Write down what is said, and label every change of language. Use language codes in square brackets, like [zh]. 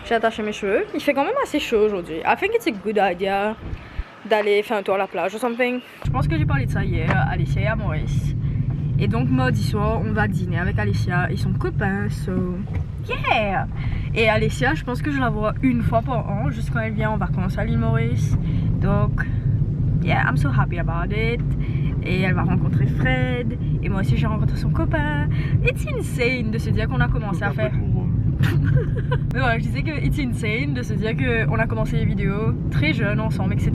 [fr] J'ai attaché mes cheveux. Il fait quand même assez chaud aujourd'hui. [en] I think it's a good idea [fr] d'aller faire un tour à la plage [en] or something. [fr] Je pense que j'ai parlé de ça hier à Alicia et à Maurice. Et donc mardi soir, on va dîner avec Alicia et son copain, [en] so yeah! [fr] Et Alicia, je pense que je la vois une fois par an, juste quand elle vient en vacances à l'île Maurice. [en] Donc, yeah, I'm so happy about it. [fr] Et elle va rencontrer Fred. Et moi aussi, j'ai rencontré son copain. It's insane de se dire qu'on a commencé à faire... Mais voilà, je disais que [en] it's insane [fr] de se dire qu'on a commencé les vidéos très jeunes ensemble, etc.